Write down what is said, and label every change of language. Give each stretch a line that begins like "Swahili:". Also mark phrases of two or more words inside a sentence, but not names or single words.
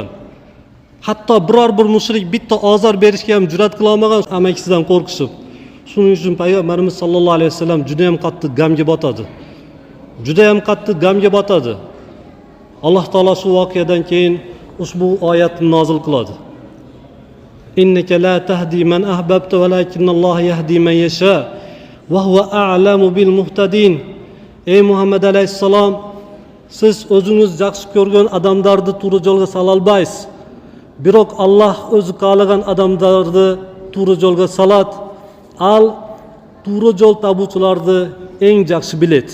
Uzbek: Hatto biror bir mushrik bitta ozor berishga ham jur'at qila olmagan amakisidan qo'rqishib. Shuning uchun payg'ambarimiz
Arabic: صلى الله عليه وسلم
Uzbek: juda ham qattiq g'amga botadi. Alloh taolo shu voqeadan keyin ushbu oyatni nozil qiladi.
Arabic: إنك لا تهدي من أحببت ولكن الله يهدي من يشاء وهو أعلم بالمهتدين.
Uzbek: Ey Muhammad alayhissalom, siz o'zingiz yaxshi ko'rgan odamlarni to'g'ri yo'lga sola olmaysiz. Biroq Alloh o'zi qo'llagan odamlarni to'g'ri yo'lga soladi. Al to'g'ri yo'l tabuvchilarni eng yaxshi biladi.